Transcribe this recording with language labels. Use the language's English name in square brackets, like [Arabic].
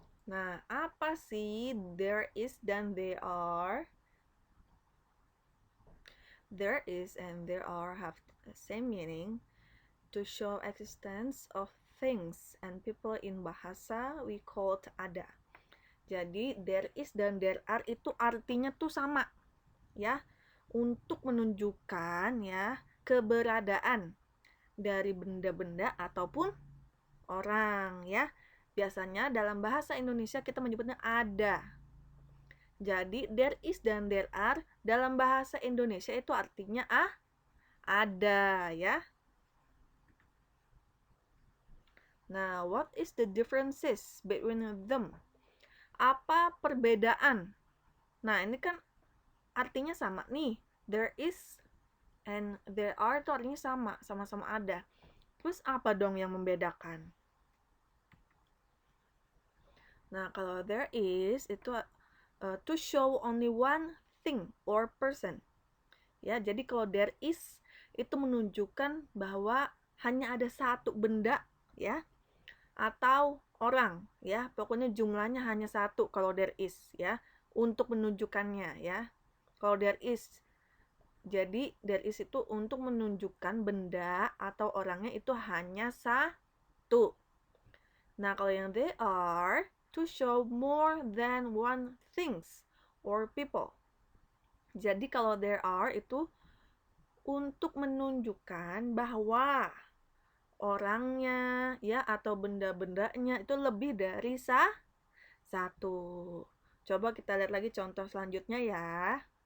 [Indonesian] Nah, apa sih there is dan they are? [English] There is and there are have the same meaning. To show existence of things and people in bahasa we called ada. [Indonesian] Jadi there is dan there are itu artinya tuh sama ya, untuk menunjukkan ya keberadaan dari benda-benda ataupun orang ya. Biasanya dalam bahasa Indonesia kita menyebutnya ada. Jadi there is dan there are dalam bahasa Indonesia itu artinya ada ya. [English] Nah, what is the differences between them? [Indonesian] Apa perbedaan? Nah, ini kan artinya sama nih. There is and there are itu artinya sama, sama-sama ada. Terus apa dong yang membedakan? Nah, kalau [English] there is itu to show only one thing or person. [Indonesian] Ya, jadi kalau there is itu menunjukkan bahwa hanya ada satu benda ya, atau orang ya, pokoknya jumlahnya hanya satu kalau there is ya, untuk menunjukkannya ya. Kalau there is, jadi there is itu untuk menunjukkan benda atau orangnya itu hanya satu. Nah, kalau yang [English] they are to show more than one things or people. [Indonesian] Jadi kalau there are itu untuk menunjukkan bahwa orangnya ya atau benda-bendanya itu lebih dari satu. Coba kita lihat lagi contoh selanjutnya ya.